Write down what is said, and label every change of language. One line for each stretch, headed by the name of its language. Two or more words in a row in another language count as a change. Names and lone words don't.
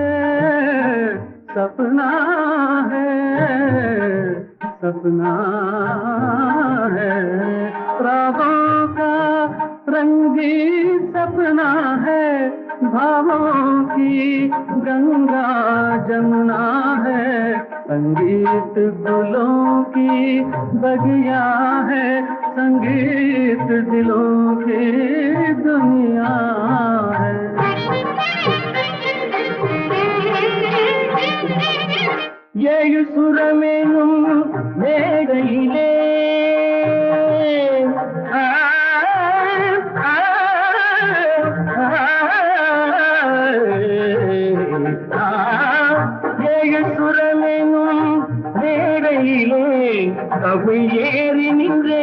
Hindi: सपना है सपना है रागों का रंगी सपना है भावों की गंगा जमुना है संगीत दिलों की बगिया है संगीत दिलों की दुनिया है
Tamil: ஏழு சுரமேனும் மேடையிலே ஏழு சுரமேனும் மேடையிலே கவி ஏறி நின்றே